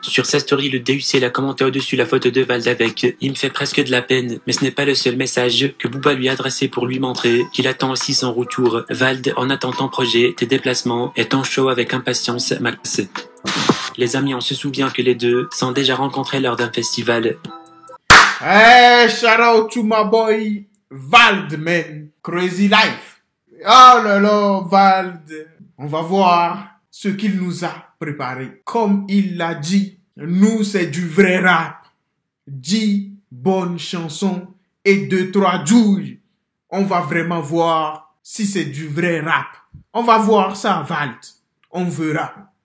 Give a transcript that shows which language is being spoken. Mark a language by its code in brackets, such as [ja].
[fr] Sur sa story, le DUC l'a commenté au-dessus la photo de Vald avec « Il me fait presque de la peine, mais ce n'est pas le seul message que Booba lui a adressé pour lui montrer qu'il attend aussi son retour. Vald, on attend ton projet, tes déplacements et ton show avec impatience, Max. » Les amis, on se souvient que les deux sont déjà rencontrés lors d'un festival. [en] Hey, shout out to my boy Vald, man. Crazy life. [fr] Oh là là, [en] Vald. [fr] On va voir ce qu'il nous a préparé. Comme il l'a dit, nous c'est du vrai rap. 10 bonnes chansons et 2-3 douilles. On va vraiment voir si c'est du vrai rap. On va voir ça, Vald. On verra.